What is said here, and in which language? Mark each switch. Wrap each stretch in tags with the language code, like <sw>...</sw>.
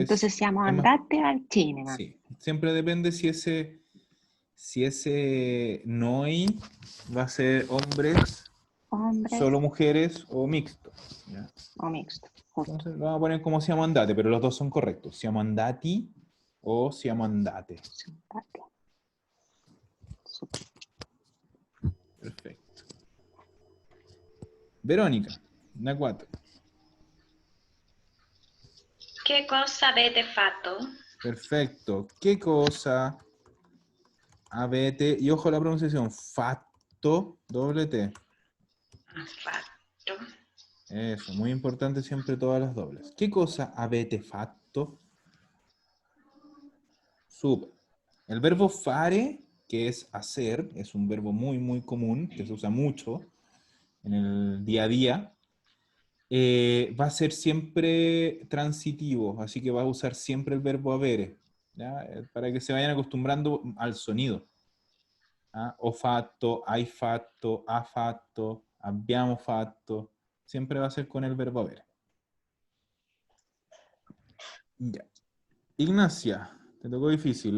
<es>Entonces siamo es más.</es> <it>andate al cinema.</it> <es>Sí, siempre depende si ese noi va a ser hombres, Hombres solo mujeres o mixto. ¿Ya? o mixto. Justo. Entonces lo vamos a poner como</es> <it>siamo andate,</it> <es>pero los dos son correctos.</es> <it>Siamo andati o siamo andate.</it> <es>Andate. Super. Perfecto. Verónica, la 4.</es> <it>Che cosa avete fatto?</it> <es>Perfecto. ¿Qué cosa</es> <it>avete?</it> <es>Y ojo a la pronunciación. Fatto, doble T.</es> <it>Fatto.</it> <es>Eso, muy importante siempre todas las dobles. ¿Qué cosa</es> <it>avete fatto?</it> <es>Súper. El verbo fare, que es hacer, es un verbo muy, muy común, que se usa mucho en el día a día. Va a ser siempre transitivo, así que va a usar siempre el verbo avere, ¿ya? Para que se vayan acostumbrando al sonido. ¿Ah?</es> <it>Ho fatto, hai fatto, ha fatto, abbiamo fatto.</it> <es>Siempre va a ser con el verbo avere. Ya. Ignacia, te tocó difícil.</es>